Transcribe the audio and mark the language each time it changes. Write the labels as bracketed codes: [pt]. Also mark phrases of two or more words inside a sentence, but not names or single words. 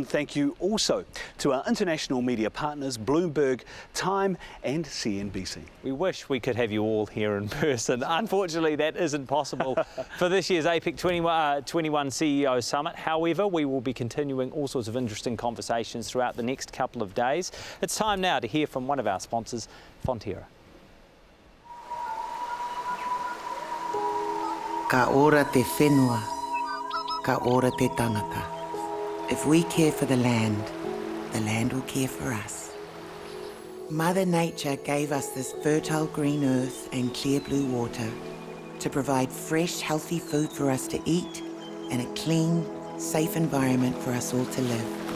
[en] Thank you also to our international media partners Bloomberg, Time and CNBC. We wish we could have you all here in person. Unfortunately, that isn't possible for this year's APEC 21 CEO Summit. However, we will be continuing all sorts of interesting conversations throughout the next couple of days. It's time now to hear from one of our sponsors, Fonterra. [mi] Ka ora te whenua, ka ora te tangata. [en] If we care for the land will care for us. Mother Nature gave us this fertile green earth and clear blue water to provide fresh, healthy food for us to eat and a clean, safe environment for us all to live.